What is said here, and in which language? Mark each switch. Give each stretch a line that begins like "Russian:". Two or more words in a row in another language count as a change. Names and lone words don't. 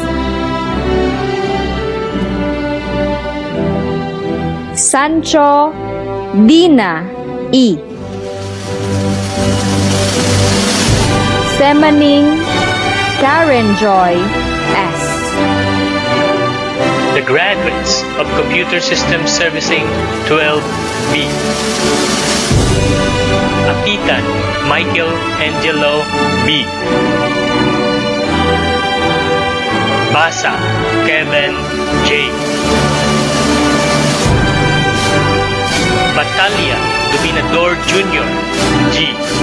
English: Sancho Dina E. Semaning Karen Joy S. The graduates of Computer Systems Servicing 12B. Apitan Michael Angelo B. Basa Kevin J. Batalya Dominador Jr. G.